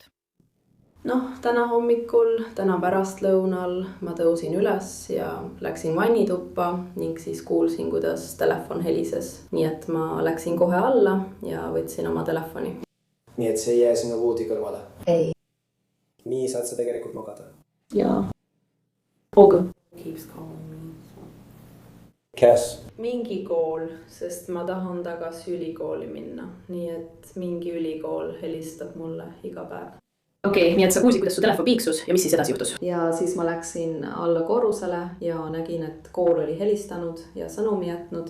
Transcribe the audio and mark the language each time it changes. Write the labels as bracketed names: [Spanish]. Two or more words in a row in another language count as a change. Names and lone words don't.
[Estonian] Täna hommikul, täna pärastlõunal ma tõusin üles ja läksin vannituppa ning siis kuulsin, kuidas telefon helises. Nii et ma läksin kohe alla ja võtsin oma telefoni. Nii et see ei jää sinna voodi kõrvale? Ei. Nii saad sa tegelikult magada? Jaa. Oga. [English] Keeps calling me. [Estonian] Kes? Mingi kool, sest ma tahan tagasi ülikooli minna. Nii et mingi ülikool helistab mulle iga päev. Okei, nii et sa kuulsid, kuidas su telefon piiksus ja mis siis edasi juhtus? Ja siis ma läksin alla korrusele ja nägin, et kool oli helistanud ja sõnumi jätnud.